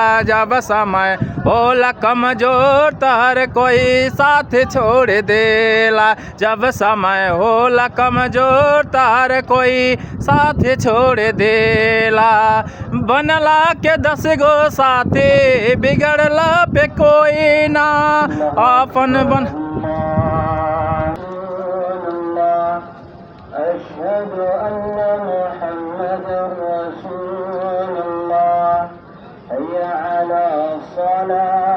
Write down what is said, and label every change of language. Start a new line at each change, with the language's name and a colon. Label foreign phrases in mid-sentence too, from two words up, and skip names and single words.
Bhojpuri: जब समय होला कमजोर तार कोई साथ छोड़ देला। जब समय होला कमजोर तार कोई साथ छोड़ देला। बनला के 10 गो साथी बिगड़ला पे कोई ना अपन बन।
Arabic: أشهد أن محمدا رسول الله حي على الصلاة